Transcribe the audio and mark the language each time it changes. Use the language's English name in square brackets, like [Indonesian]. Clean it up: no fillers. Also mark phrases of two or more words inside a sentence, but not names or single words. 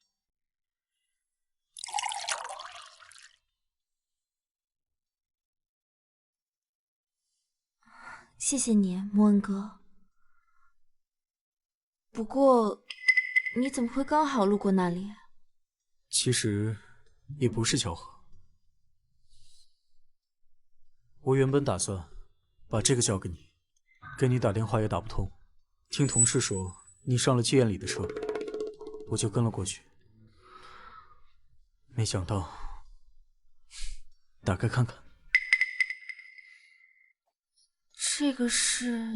[Chinese] 谢謝你，莫恩哥。不过，你怎么会刚好路过那里？其實也不是巧合。我原本打算把這個交給你，給你打電話也打不通，聽同事說你上了妓院裡的車，我就跟了過去。沒想到，打開看看。這個是